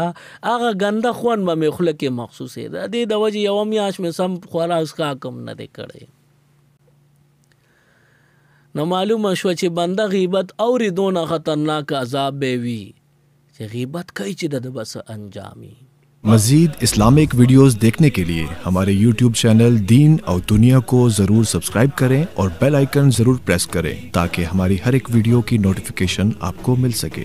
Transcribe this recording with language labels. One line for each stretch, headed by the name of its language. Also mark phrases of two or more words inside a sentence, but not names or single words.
Pashto: هغه ګنده خوند به مې خوله کې محسوسېده. دې د وجې یوه میاشت مې سم خورا څښاک هم نه دی کړی. نو معلومه شو چې بنده غیبت اوري دونه خطرناک عذاب به وي چې غیبت کوي چې د بس انجامي.
Urdu: مزید اسلامک ویڈیوز دیکھنے کے لیے ہمارے YouTube چینل دین اور دنیا کو ضرور سبسکرائب کریں اور
English: bell icon
Urdu: ضرور پریس کریں تاکہ ہماری ہر ایک ویڈیو کی نوٹیفکیشن آپ کو مل سکے.